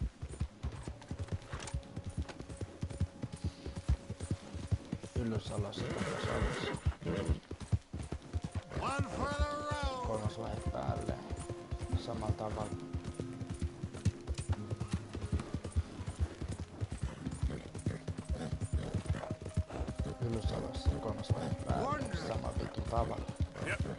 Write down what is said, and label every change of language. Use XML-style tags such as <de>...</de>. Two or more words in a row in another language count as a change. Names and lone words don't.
<fi>Ylös alas, ylös alas.</fi> <en>One for the road.</en> <fi>Kolmas vaihe päälle. Samalla tavalla. Ylös alas, kolmas vaihe päälle. Samalla vittu tavalla. Yep.</fi>